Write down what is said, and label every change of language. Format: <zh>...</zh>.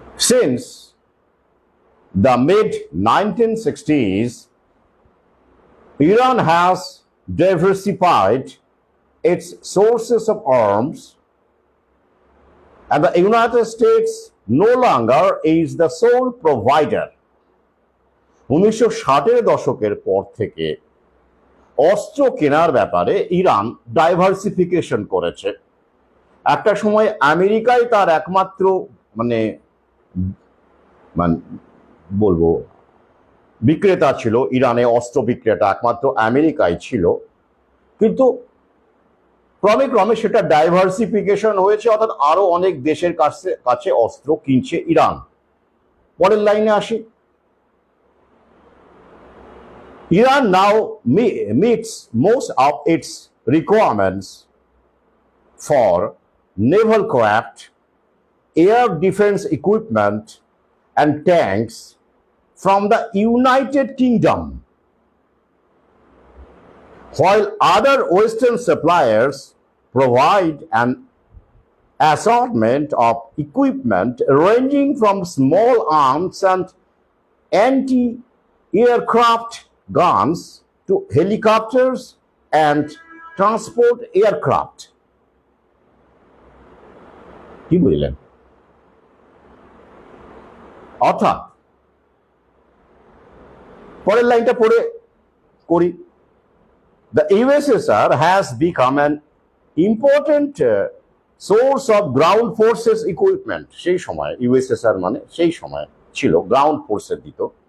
<en>Since the mid 1960s, Iran has diversified its sources of arms, and the United States no longer is the sole provider.</en> <bn>1960-এর দশকের পর থেকে অস্ত্র কেনার ব্যাপারে Iran diversification করেছে। একটা সময় আমেরিকাই তার একমাত্র মানে বলবো বিক্রেতা ছিল, ইরানে অস্ত্র বিক্রেতা একমাত্র আমেরিকাই ছিল, কিন্তু ক্রমে ক্রমে সেটা ডাইভার্সিফিকেশন হয়েছে, অর্থাৎ আরো অনেক দেশের কাছে অস্ত্র কিনছে ইরান। পরের লাইনে আসি।</bn> <en>Iran now meets most of its requirements for naval craft, air defense equipment, and tanks from the United Kingdom, while other Western suppliers provide an assortment of equipment ranging from small arms and anti-aircraft guns to helicopters and transport aircraft.</en> <bn>কি বললেন? অর্থাৎ পরের লাইনটা পড়ে করি।</bn> <en>The USSR has become an important source of ground forces equipment.</en> <bn>সেই সময় USSR মানে সেই সময় ছিল গ্রাউন্ড ফোর্সের দিত।</bn>